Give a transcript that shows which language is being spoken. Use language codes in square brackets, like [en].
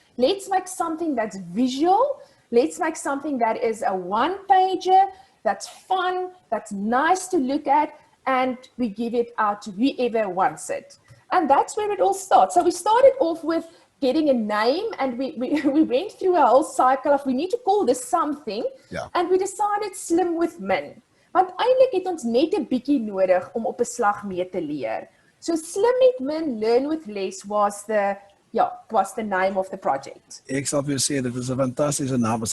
[en] Let's make something that's visual. Let's make something that is a one-pager, that's fun, that's nice to look at, and we give it out to whoever wants it. And that's where it all starts. So we started off with getting a name, and we went through a whole cycle of we need to call this something, and we decided slim with min. [af] Want eintlik het ons net 'n bietjie nodig om op 'n slag mee te leer. [en] So slim met min, learn with less was the name of the project. [af] Ek sal vir jou sê dit is 'n fantastiese naam.